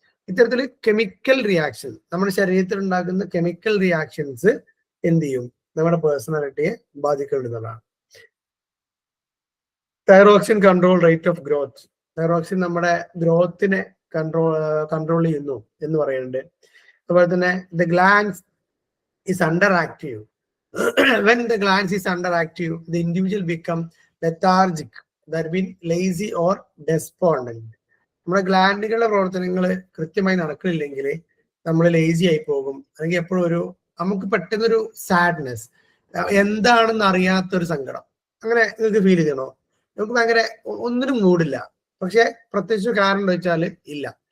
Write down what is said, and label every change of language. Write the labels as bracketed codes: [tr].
[ml] ഇത്തരത്തിൽ chemical reaction, നമ്മുടെ ശരീരത്തിൽ ഉണ്ടാകുന്ന കെമിക്കൽ റിയാക്ഷൻസ് എന്ത് ചെയ്യും, നമ്മുടെ പേഴ്സണാലിറ്റിയെ ബാധിക്കേണ്ടതാണ്. [en] Thyroxine control rate of growth. [ml] Thyroxine നമ്മുടെ ഗ്രോത്തിനെ കൺട്രോൾ ചെയ്യുന്നു എന്ന് പറയുന്നുണ്ട്. അതുപോലെ തന്നെ [en] The glands is underactive. When the glands is underactive, the individual become lethargic, that means lazy or despondent. [ml] നമ്മുടെ ഗ്ലാൻഡുകളുടെ പ്രവർത്തനങ്ങൾ കൃത്യമായി നടക്കുന്നില്ലെങ്കിൽ നമ്മൾ ലേസി ആയി പോകും. അല്ലെങ്കിൽ എപ്പോഴും നമുക്ക് പെട്ടെന്നൊരു സാഡ്നെസ്, എന്താണെന്ന് അറിയാത്തൊരു സങ്കടം, അങ്ങനെ നിങ്ങൾക്ക് ഫീൽ ചെയ്യണോ? നമുക്ക് ഭയങ്കര ഒന്നിനും മൂടില്ല. പക്ഷെ പ്രത്യേകിച്ച് കാരണം എന്താ വെച്ചാൽ ഇല്ല.